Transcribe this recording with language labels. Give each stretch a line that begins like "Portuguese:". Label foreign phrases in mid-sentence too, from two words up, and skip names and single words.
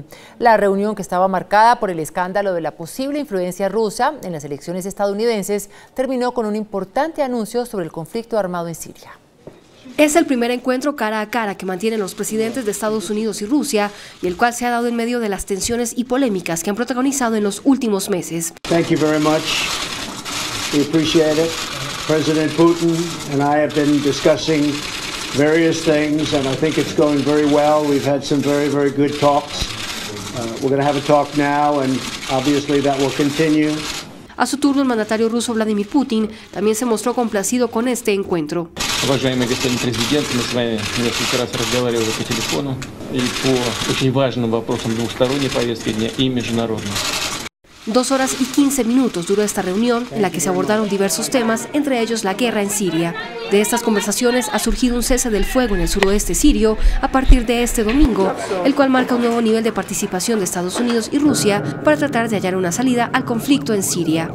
Spanish: La reunión, que estaba marcada por el escándalo de la posible influencia rusa en las elecciones estadounidenses, terminó con un importante anuncio sobre el conflicto armado en Siria. Es el primer encuentro cara a cara que mantienen los presidentes de Estados Unidos y Rusia, y el cual se ha dado en medio de las tensiones y polémicas que han protagonizado en los últimos meses.
English: Thank you very much. We appreciate it. President Putin and I have been discussing various things, and I think it's going very well. We've had some very, very good talks. We're going to have a talk now, and obviously that will continue.
Spanish: A su turno, el mandatario ruso Vladimir Putin también se mostró complacido con este encuentro.
Russian: Уважаемый господин президент, мы с вами несколько раз разговаривали по телефону и по очень важным вопросам двусторонней повестки дня и международной.
Spanish: 2 horas y 15 minutos duró esta reunión, en la que se abordaron diversos temas, entre ellos la guerra en Siria. De estas conversaciones ha surgido un cese del fuego en el suroeste sirio a partir de este domingo, el cual marca un nuevo nivel de participación de Estados Unidos y Rusia para tratar de hallar una salida al conflicto en Siria.